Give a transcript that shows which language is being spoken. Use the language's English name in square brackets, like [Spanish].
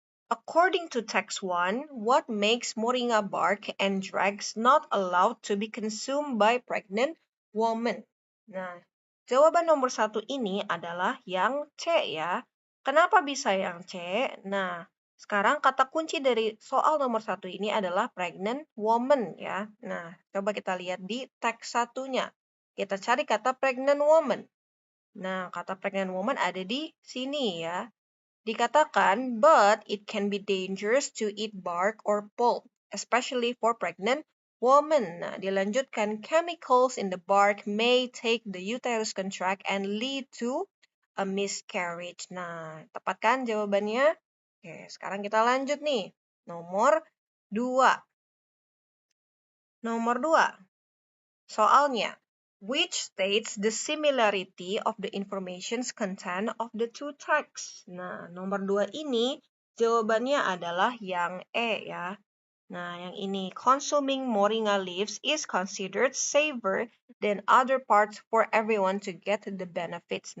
[English] According to text 1, what makes moringa bark and dregs not allowed to be consumed by pregnant women? [Indonesian] Nah, jawaban nomor 1 ini adalah yang C ya. Kenapa bisa yang C? Nah, sekarang kata kunci dari soal nomor 1 ini adalah pregnant woman ya. Nah, coba kita lihat di teks satunya. Kita cari kata pregnant woman. Nah, kata pregnant woman ada di sini ya. [English] Dikatakan, but it can be dangerous to eat bark or pulp, especially for pregnant women. [Indonesian] Nah, dilanjutkan, [English] chemicals in the bark may take the uterus contract and lead to a miscarriage. [Indonesian] Nah, tepat kan jawabannya? Oke, sekarang kita lanjut nih. Nomor 2. Nomor 2. Soalnya, [English] which states the similarity of the information's content of the two texts. [Indonesian] Nah, nomor 2 ini jawabannya adalah yang E ya. Nah, yang ini, [English] consuming moringa leaves is considered safer than other parts for everyone to get the benefits.